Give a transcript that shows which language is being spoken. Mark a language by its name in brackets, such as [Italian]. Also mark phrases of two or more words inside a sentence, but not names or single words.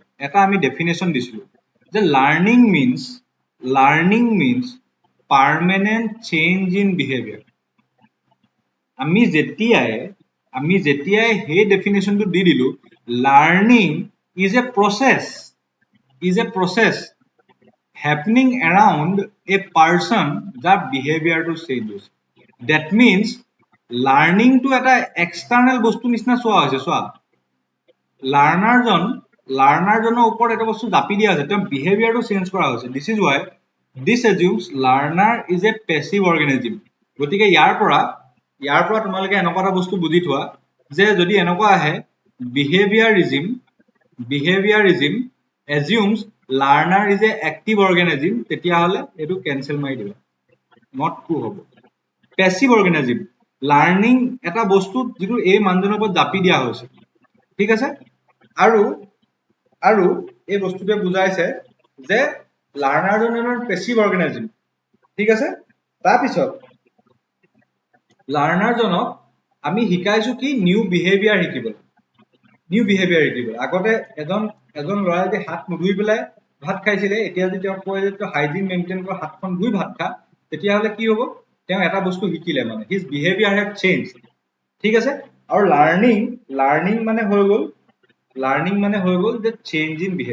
[Assamese] এটা আমি ডেফিনেশ্যন দিছিলো যে [English] learning means permanent change in behaviour [Assamese] আমি যেতিয়াই সেই ডেফিনেশ্যনটো দি দিলো [English] learning is a process happening around a person [Assamese] যাৰ বিহেভিয়াৰটো চেঞ্জ হৈছে [English] that means learning to [Assamese] এটা এক্সটাৰ্নেল বস্তু নিচিনা চোৱা লাৰ্ণাৰজনৰ ওপৰত এটা বস্তু জাপি দিয়া হৈছে তেওঁ বিহেভিয়াৰটো চেঞ্জ কৰা হৈছে [English] this assumes learner is a passive organism [Assamese] গতিকে ইয়াৰ পৰা তোমালোকে এনেকুৱা এটা বস্তু বুজি থোৱা যে যদি এনেকুৱা আহে [English] behaviourism assumes learner is a active organism [Assamese] তেতিয়াহ'লে এইটো কেনসেল মাৰি দিবা [English] not true [Assamese] হ'ব [English] passive organism learning [Assamese] এটা বস্তু যিটো এই মানুহজনৰ ওপৰত জাপি দিয়া হৈছে ঠিক আছে আৰু এই বস্তুটোৱে বুজাইছে যে লাৰ্নাৰজন এজন [English] passive organism [Assamese] ঠিক আছে তাৰপিছত লাৰ্নাৰজনক আমি শিকাইছো কি [English] new behaviour [Assamese] শিকিবলৈ আগতে এজন ল'ৰাই যদি হাত নুধুই পেলাই ভাত খাইছিলে এতিয়া যদি তেওঁক কয় যে [English] hygiene maintain [Assamese] কৰা হাতখন ধুই ভাত খা তেতিয়াহ'লে কি হ'ব তেওঁ এটা বস্তু শিকিলে মানে [English] his behaviour have change [Assamese] ঠিক আছে আৰু লাৰ্ণিং মানে হৈ গ'ল যে [English] change in